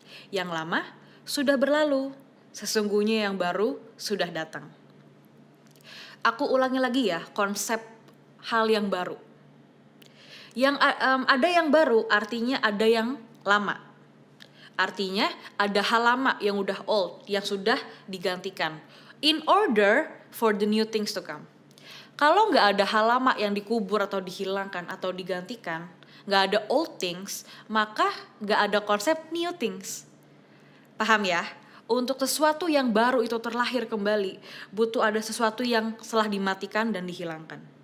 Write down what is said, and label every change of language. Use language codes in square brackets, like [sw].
[id] Yang lama sudah berlalu, sesungguhnya yang baru sudah datang. Aku ulangi lagi ya, konsep hal yang baru. Yang ada yang baru artinya ada yang lama. Artinya ada hal lama yang udah old, yang sudah digantikan. [en] In order for the new things to come. [id] Kalau gak ada hal lama yang dikubur atau dihilangkan atau digantikan, gak ada old things, maka gak ada konsep new things. Paham ya? Untuk sesuatu yang baru itu terlahir kembali, butuh ada sesuatu yang telah dimatikan dan dihilangkan.